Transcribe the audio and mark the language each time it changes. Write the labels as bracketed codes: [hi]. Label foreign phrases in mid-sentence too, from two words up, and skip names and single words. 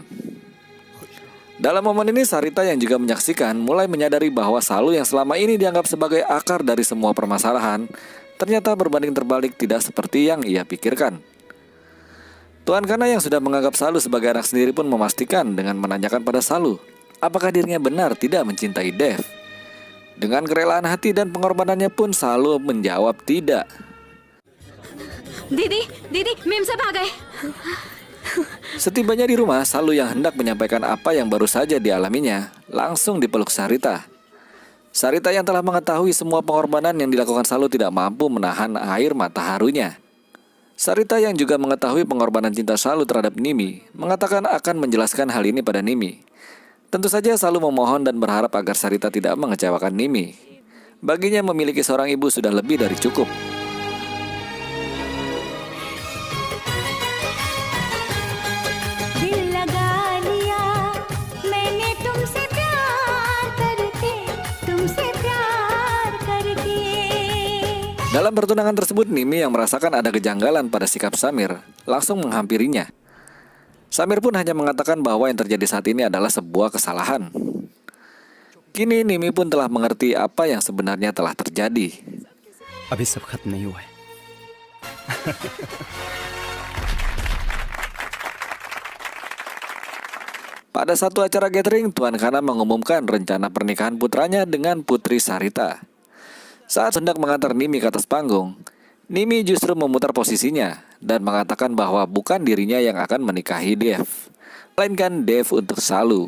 [id] Dalam momen ini, Sarita yang juga menyaksikan mulai menyadari bahwa Salu yang selama ini dianggap sebagai akar dari semua permasalahan, ternyata berbanding terbalik tidak seperti yang ia pikirkan. Tuan Kana yang sudah menganggap Salu sebagai anak sendiri pun memastikan dengan menanyakan pada Salu, apakah dirinya benar tidak mencintai Dev. Dengan kerelaan hati dan pengorbanannya pun Salu menjawab tidak. [hi] दीदी दीदी मेम साहब आ गए। [id] Setibanya di rumah, Salu yang hendak menyampaikan apa yang baru saja dialaminya, langsung dipeluk Sarita. Sarita yang telah mengetahui semua pengorbanan yang dilakukan Salu tidak mampu menahan air mata harunya. Sarita yang juga mengetahui pengorbanan cinta Salu terhadap Nimi, mengatakan akan menjelaskan hal ini pada Nimi. Tentu saja Salu memohon dan berharap agar Sarita tidak mengecewakan Nimi. Baginya memiliki seorang ibu sudah lebih dari cukup. [hi] दिल लगा लिया मैंने तुमसे प्यार करके। [id] Dalam pertunangan tersebut, Nimi yang merasakan ada kejanggalan pada sikap Samir langsung menghampirinya. Samir pun hanya mengatakan bahwa yang terjadi saat ini adalah sebuah kesalahan. Kini Nimi pun telah mengerti apa yang sebenarnya telah terjadi. [hi] अभी सब खत्म नहीं हुआ है। [id] Pada satu acara gathering, Tuan Kana mengumumkan rencana pernikahan putranya dengan Putri Sarita. Saat hendak mengantar Nimi ke atas panggung, Nimi justru memutar posisinya dan mengatakan bahwa bukan dirinya yang akan menikahi Dev, melainkan Dev untuk Salu.